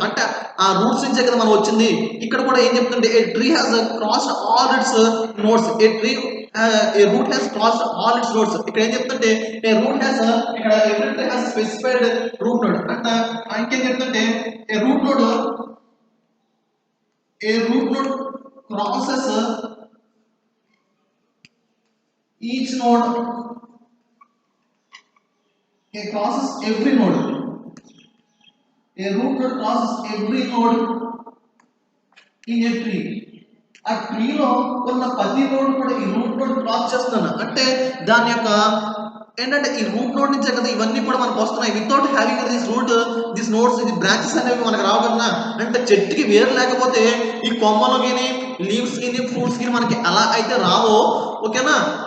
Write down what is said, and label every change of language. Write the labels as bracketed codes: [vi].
[te] అంటే ఆ రూట్స్ నుంచే కదా మనం వచ్చింది. ఇక్కడ కూడా ఏం చెప్తుంటే [en] A tree has crossed all its nodes. A root has crossed all its nodes. [te] ఇక్కడ ఏం చెప్తుంటే [en] A root has, ఇక్కడ every tree has specified root node. [te] అంటే ఇంకేం చెప్తుంటే [en] A root node A root node crosses each node, it crosses every node. A root node crosses every node in a tree. [te] ఆ ట్రీలో ఉన్న ప్రతి నోడ్ కూడా ఈ రూట్ నోడ్ క్రాస్ చేస్తున్నాను అంటే దాని యొక్క ఏంటంటే ఈ రూట్ నోడ్ నుంచే కదా ఇవన్నీ కూడా మనకు వస్తున్నాయి. [en] without having this nodes [te] ఇది బ్రాంచెస్ అనేవి మనకు రావు కదా. అంటే చెట్టుకి వేరు లేకపోతే ఈ కొమ్మలు గిని లీవ్స్ గిని ఫ్రూట్స్ గిని మనకి ఎలా అయితే రావో ఓకేనా.